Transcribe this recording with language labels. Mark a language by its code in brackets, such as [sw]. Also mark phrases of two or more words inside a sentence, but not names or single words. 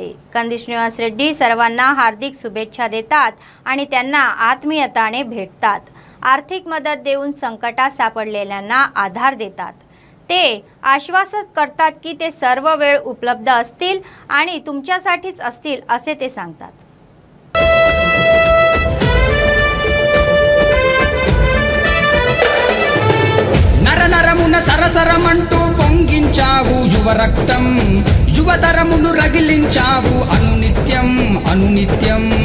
[mr] कंदी श्रीनिवास रेड्डी सर्वांना हार्दिक शुभेच्छा देतात आणि त्यांना आत्मीयताने भेटतात। आर्थिक मदत देऊन संकटात सापडलेल्यांना आधार देतात। ते आश्वासित करतात की ते सर्व वेळ उपलब्ध असतील आणि तुमच्यासाठीच असतील असे ते सांगतात। [te] నరనరమున సరసరమంటూ పొంగించావు యువ రక్తం, యువతరమును రగిలించావు అనునిత్యం అనునిత్యం।